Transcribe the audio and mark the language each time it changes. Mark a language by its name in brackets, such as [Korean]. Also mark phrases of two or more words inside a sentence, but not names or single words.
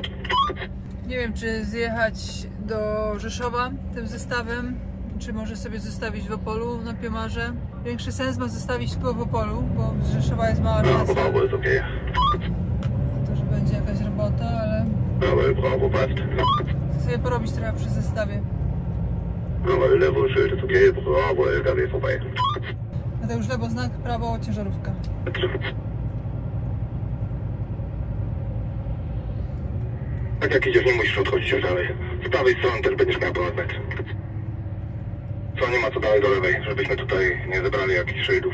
[Polish] nie wiem, czy zjechać do Rzeszowa tym zestawem, czy może sobie zostawić w Opolu na Piemarze. Większy sens ma zostawić tylko w Opolu, bo z Rzeszowa jest mała szansa. Jest okej. [German] bravo, passt. [Polish] Chcę sobie porobić trochę przy zestawie. Lewo, [German] Schild, okay, bravo, LKW vorbei. [Polish] Mateusz, lewo znak, prawo ciężarówka. Tak jak idziesz, nie musisz odchodzić już dalej. Z prawej strony też będziesz miał prospekt. Co, nie ma co dalej do lewej, żebyśmy tutaj nie zebrali jakichś szyldów.